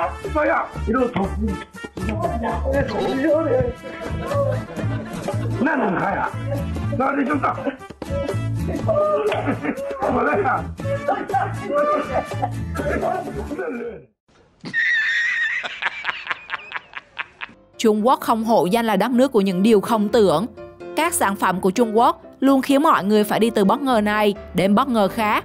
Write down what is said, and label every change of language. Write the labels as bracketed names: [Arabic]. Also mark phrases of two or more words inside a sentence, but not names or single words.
[Chinese] 这样一路头，那能看呀？那你就打，我来呀。 [Vietnamese] Trung Quốc không hổ danh là đất nước của những điều không tưởng. Các sản phẩm của Trung Quốc luôn khiến mọi người phải đi từ bất ngờ này đến bất ngờ khác.